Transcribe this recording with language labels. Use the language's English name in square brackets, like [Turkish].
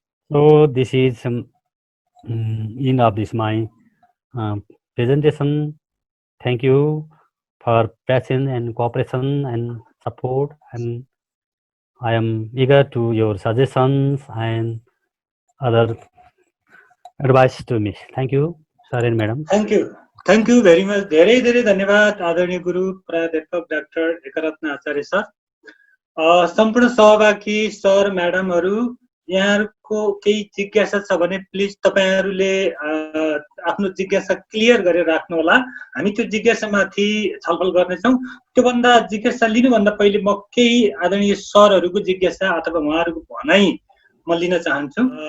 [English] So this is end of this my presentation. Thank you for patience and cooperation and support, and I am eager to your suggestions and other advice to me. Thank you, sir and madam. Thank you. Thank you very much. [Nepali] धेरै धेरै धन्यवाद आदरणीय गुरु प्राध्यापक doctor एकरत्न आचार्य sir. सम्पूर्ण सहभागी sir म्याडमहरू, यहाँहरूको केही जिज्ञासा छ भने प्लिज तपाईँहरूले आफ्नो जिज्ञासा क्लियर गरेर राख्नुहोला। हामी त्यो जिज्ञासामाथि छलफल गर्नेछौँ। त्योभन्दा जिज्ञासा लिनुभन्दा पहिले म केही आदरणीय सरहरूको जिज्ञासा अथवा उहाँहरूको भनाइ म लिन चाहन्छु।